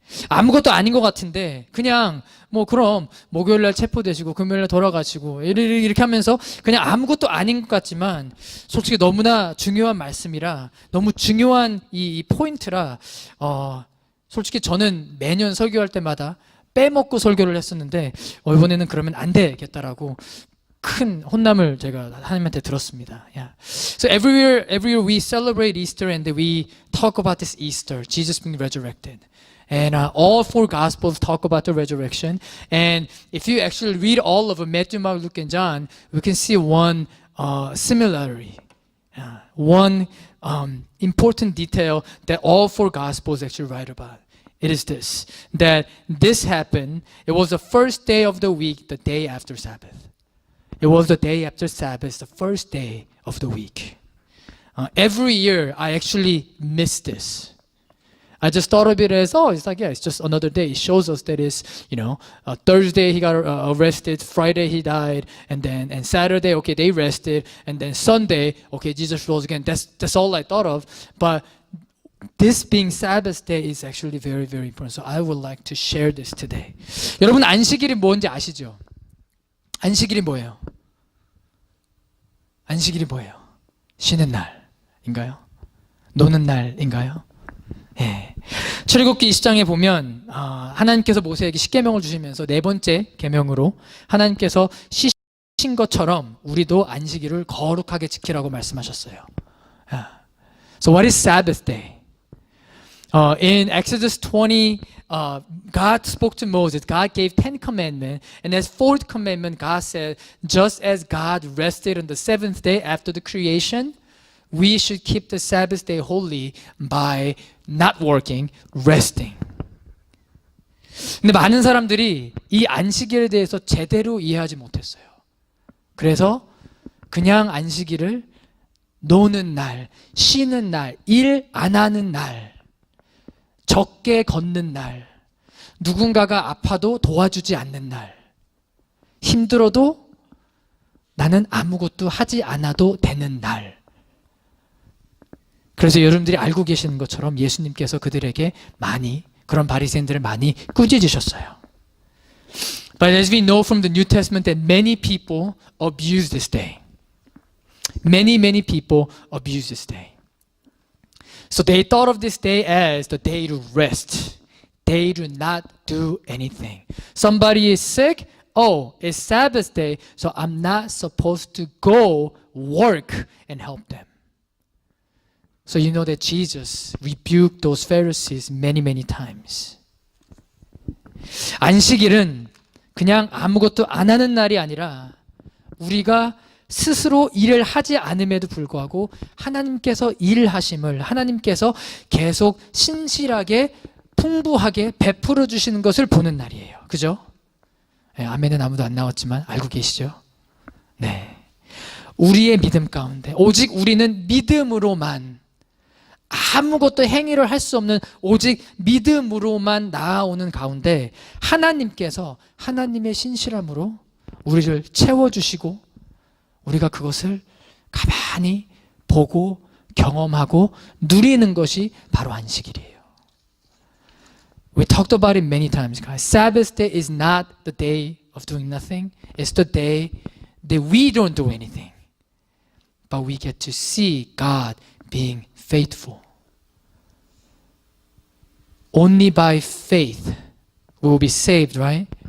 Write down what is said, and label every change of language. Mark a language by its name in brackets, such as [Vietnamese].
[Korean] 아무것도 아닌 것 같은데 그냥 뭐 그럼 목요일날 체포되시고 금요일날 돌아가시고 이렇게 하면서 그냥 아무것도 아닌 것 같지만 솔직히 너무나 중요한 말씀이라 너무 중요한 이 포인트라 솔직히 저는 매년 설교할 때마다 빼먹고 설교를 했었는데 이번에는 그러면 안 되겠다라고 큰 혼남을 제가 하나님한테 들었습니다. [English] Yeah. So every year we celebrate Easter and we talk about this Easter, Jesus being resurrected. And all four Gospels talk about the resurrection. And if you actually read all of Matthew, Mark, Luke, and John, we can see one similarity, one important detail that all four Gospels actually write about. It is this, that this happened, it was the first day of the week, the day after Sabbath. It was the day after Sabbath, the first day of the week. Every year, I actually miss this. I just thought of it as, it's like, yeah, it's just another day. It shows us that it's, Thursday he got arrested, Friday he died, and Saturday, okay, they rested, and then Sunday, okay, Jesus rose again. That's all I thought of. But this being Sabbath day is actually very, very important. So I would like to share this today. [Korean] 여러분 안식일이 뭔지 아시죠? 안식일이 뭐예요? 안식일이 뭐예요? 쉬는 날인가요? 노는 날인가요? 예. 출애굽기 20장에 보면 하나님께서 모세에게 십계명을 주시면서 네 번째 계명으로 하나님께서 쉬신 것처럼 우리도 안식일을 거룩하게 지키라고 말씀하셨어요. [English] So what is Sabbath day? In Exodus 20, God spoke to Moses. God gave 10 commandments. And as fourth commandment, God said, just as God rested on the seventh day after the creation, we should keep the Sabbath day holy by not working, resting. [Korean] 근데 많은 사람들이 이 안식일에 대해서 제대로 이해하지 못했어요. 그래서 그냥 안식일을 노는 날, 쉬는 날, 일 안 하는 날, 적게 걷는 날, 누군가가 아파도 도와주지 않는 날, 힘들어도 나는 아무것도 하지 않아도 되는 날. 그래서 여러분들이 알고 계시는 것처럼 예수님께서 그들에게 그런 바리새인들을 많이 꾸짖으셨어요. [English] But as we know from the New Testament that many people abuse this day. Many people abuse this day. So they thought of this day as the day to rest. Day to not do anything. Somebody is sick. It's Sabbath day, so I'm not supposed to go work and help them. So you know that Jesus rebuked those Pharisees many times. [Korean] 안식일은 그냥 아무것도 안 하는 날이 아니라 우리가 스스로 일을 하지 않음에도 불구하고 하나님께서 일하심을 하나님께서 계속 신실하게 풍부하게 베풀어 주시는 것을 보는 날이에요. 그죠? 네, 아멘은 아무도 안 나왔지만 알고 계시죠? 네. 우리의 믿음 가운데 오직 우리는 믿음으로만 아무것도 행위를 할 수 없는 오직 믿음으로만 나아오는 가운데 하나님께서 하나님의 신실함으로 우리를 채워주시고 우리가 그것을 가만히 보고 경험하고 누리는 것이 바로 안식일이에요. [English] We talked about it many times, guys. Sabbath day is not the day of doing nothing. It's the day that we don't do anything. But we get to see God being faithful. Only by faith we will be saved, right?